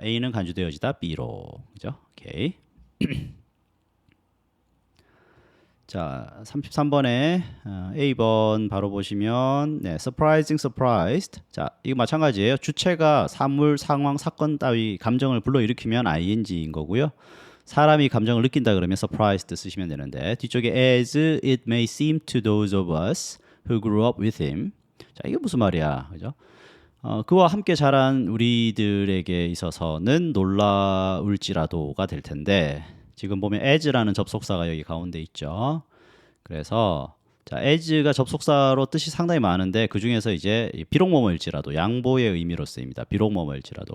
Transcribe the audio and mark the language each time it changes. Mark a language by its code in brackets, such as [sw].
[ko] A는 간주되어지다 B로. 그죠? 오케이. 자, 33번에 A번 바로 보시면 네, surprising, surprised. 자, 이거 마찬가지예요. 주체가 사물, 상황, 사건 따위 감정을 불러일으키면 ing인 거고요. 사람이 감정을 느낀다 그러면 surprised 쓰시면 되는데 뒤쪽에 [en] as it may seem to those of us who grew up with him. [ko] 자, 이게 무슨 말이야, 그죠? 그와 함께 자란 우리들에게 있어서는 놀라울지라도가 될 텐데 지금 보면 as라는 접속사가 여기 가운데 있죠. 그래서 자, as가 접속사로 뜻이 상당히 많은데 그 중에서 이제 비록 뭐뭐일지라도 양보의 의미로 쓰입니다. 비록 뭐뭐일지라도.